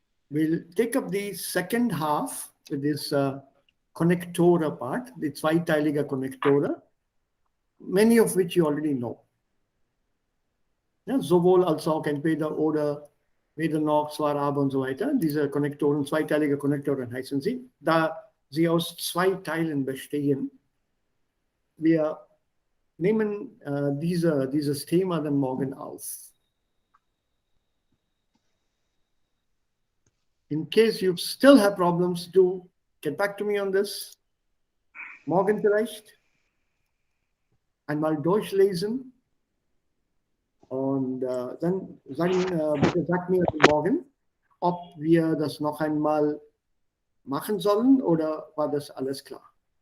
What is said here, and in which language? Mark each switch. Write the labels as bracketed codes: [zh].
[en] We'll take up the second half with this connectora part, the zweiteilige Connectora, many of which you already know. [de] Ja, sowohl als auch entweder oder, weder noch, zwar, aber und so weiter. Diese Konnektoren, zweiteilige Konnektoren heißen sie, da sie aus zwei Teilen bestehen. Wir nehmen dieses Thema dann morgen auf. [en] In case you still have problems, do get back to me on this. [de] Morgen vielleicht einmal durchlesen. Und dann bitte sagt mir morgen, ob wir das noch einmal machen sollen oder war das alles klar?